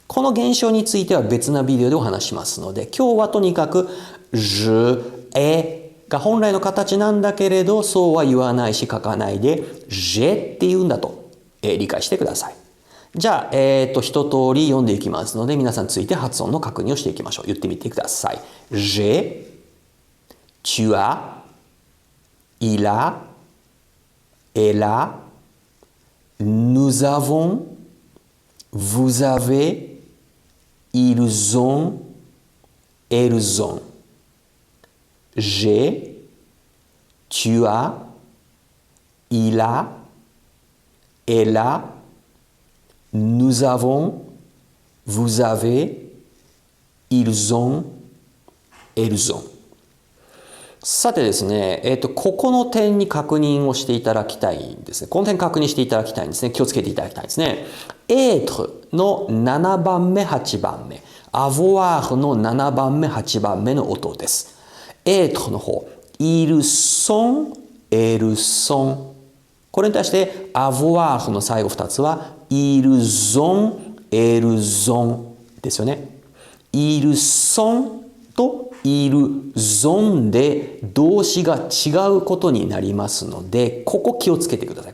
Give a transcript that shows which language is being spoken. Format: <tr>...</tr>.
<ja>この現象については別なビデオでお話しますので、今日はとにかく je、et が本来の形なんだけれど、そうは言わないし書かないで j'ai って言うんだと理解してください。じゃあ、一通り読んでいきますので、皆さんついて発音の確認をしていきましょう。言ってみてください。</ja> <fr>j'ai, tu as, il a, elle a, nous avons, vous avez, ils ont, elles ont. J'ai, tu as, il a, elle a, nous avons, vous avez, ils ont, elles ont。</fr> <ja>さてですね、ここの点に確認をしていただきたいんですね。この点確認していただきたいんですね。気をつけていただきたいんですね。être の7番目、8番目。 avoir の7番目、8番目の音です。 être の方。</ja> <fr>ils sont, elles sont。</fr> <ja>これに対して avoir の最後2つは</ja> <fr>ils ont, elles ont</fr> <ja>ですよね。</ja> <fr>ils sont</fr> <ja>と</ja> <fr>ils ont</fr> <ja>で動詞が違うことになりますので、ここ気をつけてください。</ja>